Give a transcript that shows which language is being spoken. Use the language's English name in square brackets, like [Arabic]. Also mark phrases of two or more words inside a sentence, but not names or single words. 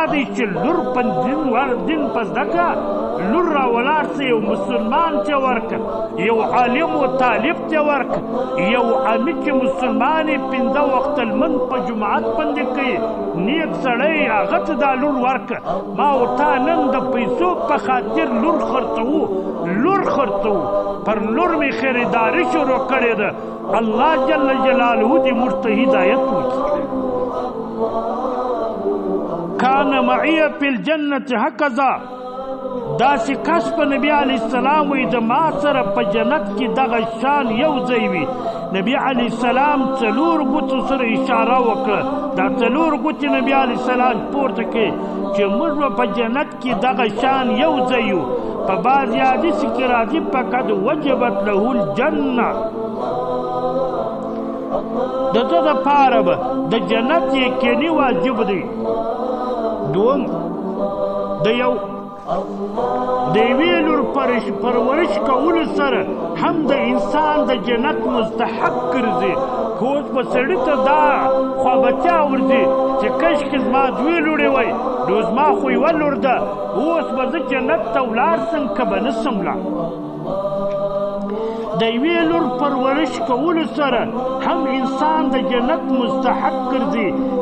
[Pashto] دی چې لور په دین په زده کړه لور راولاړ سه یو مسلمان ته ورکړه یو عالم و طالب ته ورکړه یو امي چې مسلمان یې 5 وخت لمونځ په جماعت باندې کوي نیک سړی هغه ته دا لور ورکړه ما او تا نن د پیسو په خاطر لور خرڅوو پر لور مې خریداري شروع کړې ده الله [Arabic] جل جلاله [Pashto] دې موږ ته هدایت وکړي [Arabic] کان معي فی الجنة هکذا [Pashto] داسې کس په نبي علیه السلام وایي د ما سره په جنت کې دغه شان یو ځای وي نبي علیه السلام 4 ګوتو سره اشاره وکړه دا 4 ګوتې نبي علیه السلام پورته کړي چې موږ به په جنت کې دغه شان یو ځای یو په بعضې حدیث کې راځي [Arabic] فقد وجبت له الجنه [Pashto] د ده دپاره به د جنت یقیني واجب دی دوم د یوې لور پرورش کولو سره هم د انسان د جنت مستحق ګرځي خو اوس به سړي ته دا خوابچا ورځي چې کشکې زما 2 لورې وای نو زما خو 1 لور ده اوس به زه جنت ته ولاړ سم که به نه سم لا د یوې لور پرورش کولو سره هم انسان د جنت مستحق ګرځي